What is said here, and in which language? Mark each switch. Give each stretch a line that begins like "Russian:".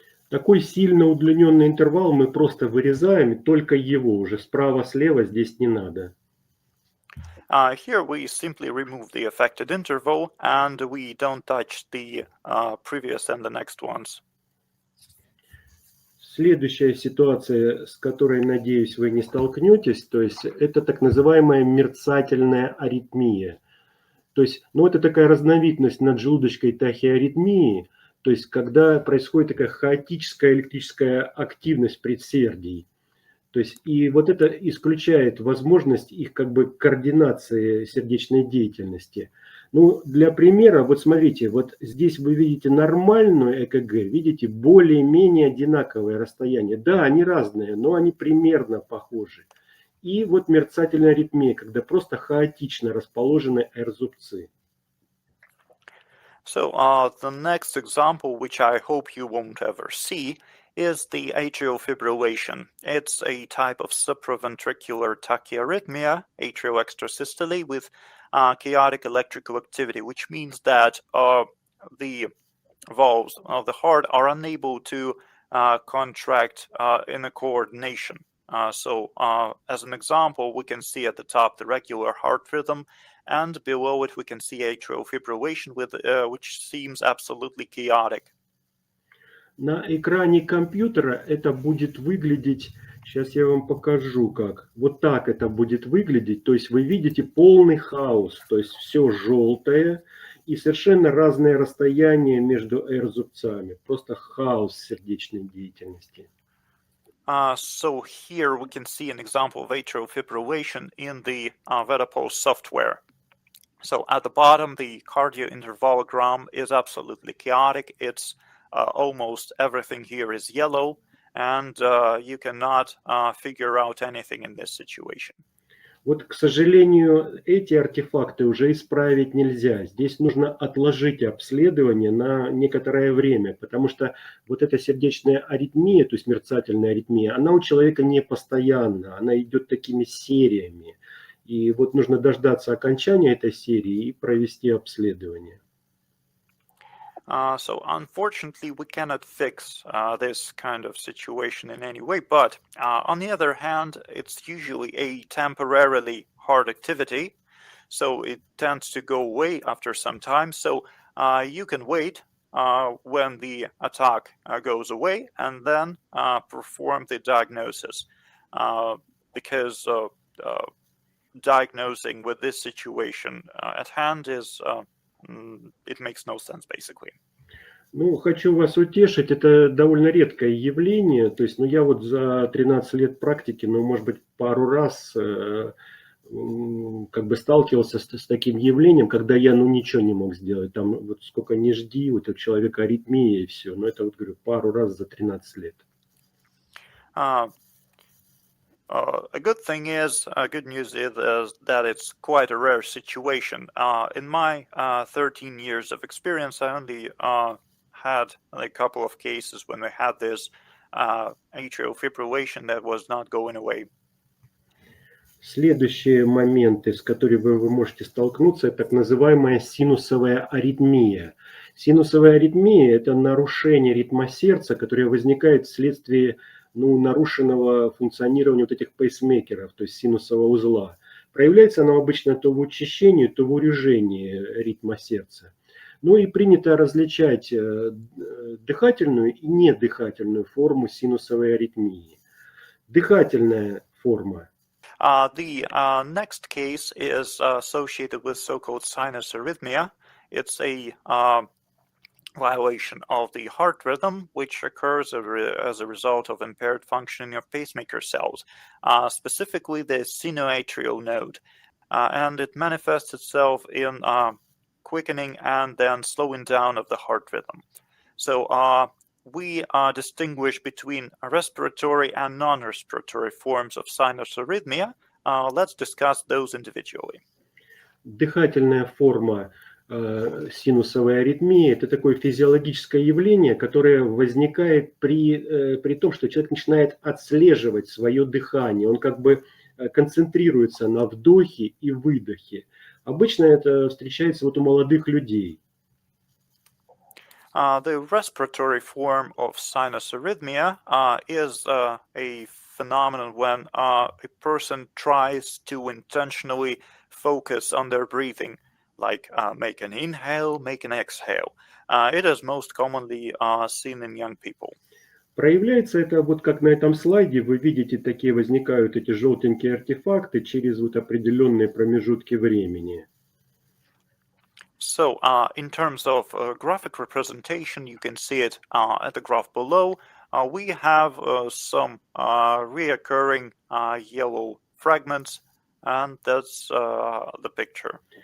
Russian: Такой сильно удлиненный интервал мы просто вырезаем, только его уже справа-слева здесь не надо.
English: Here we simply remove the affected interval and we don't touch the previous and the next ones.
Russian: Следующая ситуация, с которой, надеюсь, вы не столкнетесь, то есть это так называемая мерцательная аритмия. То есть, ну, это такая разновидность наджелудочной тахиаритмии, то есть когда происходит такая хаотическая электрическая активность предсердий. То есть, и вот это исключает возможность их как бы координации сердечной деятельности. Ну, для примера, вот смотрите, вот здесь вы видите нормальную ЭКГ, видите более-менее одинаковое расстояние. Да, они разные, но они примерно похожи. И вот мерцательная аритмия, когда просто хаотично расположены R-зубцы.
English: So the next example, which I hope you won't ever see, is the atrial fibrillation. It's a type of supraventricular tachyarrhythmia, atrial extrasystole, with chaotic electrical activity, which means that the valves of the heart are unable to contract in a coordination. So as an example, we can see at the top the regular heart rhythm, and below it we can see atrial fibrillation, which seems absolutely chaotic.
Russian: На экране компьютера это будет выглядеть, сейчас я вам покажу как. Вот так это будет выглядеть, то есть вы видите полный хаос, то есть все желтое и совершенно разное расстояние между R-зубцами, просто хаос сердечной деятельности.
English: So here we can see an example of atrial fibrillation in the VedaPulse software. So at the bottom, the cardiointervalogram is absolutely chaotic. It's almost everything here is yellow, and you cannot figure out anything in this situation.
Russian: Вот, к сожалению, эти артефакты уже исправить нельзя. Здесь нужно отложить обследование на некоторое время, потому что вот эта сердечная аритмия, то есть мерцательная аритмия, она у человека не постоянна, она идет такими сериями. И вот нужно дождаться окончания этой серии и провести обследование.
English: So unfortunately, we cannot fix this kind of situation in any way. But on the other hand, it's usually a temporarily hard activity. So it tends to go away after some time. So you can wait when the attack goes away and then perform the diagnosis. Because diagnosing with this situation at hand is it makes no sense, basically.
Russian: Ну, хочу вас утешить, это довольно редкое явление. То есть, ну, я вот за 13 лет практики, ну, может быть, пару раз как бы сталкивался с таким явлением, когда я, ну, ничего не мог сделать. Там вот сколько ни жди, вот у человека аритмия и все. Но это, вот говорю, пару раз за 13 лет.
English: A good thing is, good news is that it's quite a rare situation. In my 13 years of experience, I only had a couple of cases when we had this atrial fibrillation that was not going away.
Russian: Следующие моменты, с которыми вы можете столкнуться, это так называемая синусовая аритмия. Синусовая аритмия – это нарушение ритма сердца, которое возникает вследствие нарушенного функционирования вот этих пейсмейкеров, то есть синусового узла. Проявляется оно обычно то в учащении, то в урежении ритма сердца. Ну и принято различать дыхательную и недыхательную форму синусовой аритмии. Дыхательная форма.
English: The next case is associated with so-called sinus arrhythmia. It's a violation of the heart rhythm, which occurs as a result of impaired functioning of pacemaker cells, specifically the sinoatrial node. And it manifests itself in quickening and then slowing down of the heart rhythm. So we distinguish between respiratory and non-respiratory forms of sinus arrhythmia. Let's discuss those individually.
Russian: Дыхательная форма синусовой аритмии – это такое физиологическое явление, которое возникает при том, что человек начинает отслеживать свое дыхание. Он как бы концентрируется на вдохе и выдохе. Обычно это встречается вот у молодых людей.
English: The respiratory form of sinus arrhythmia is a phenomenon when a person tries to intentionally focus on their breathing, like make an inhale, make an exhale. It is most commonly seen in young people.
Russian: Проявляется это вот как на этом слайде, вы видите, такие возникают эти желтенькие артефакты через вот определенные промежутки времени.
English: So in terms of graphic representation, you can see it at the graph below. We have some reoccurring yellow fragments, and that's the picture.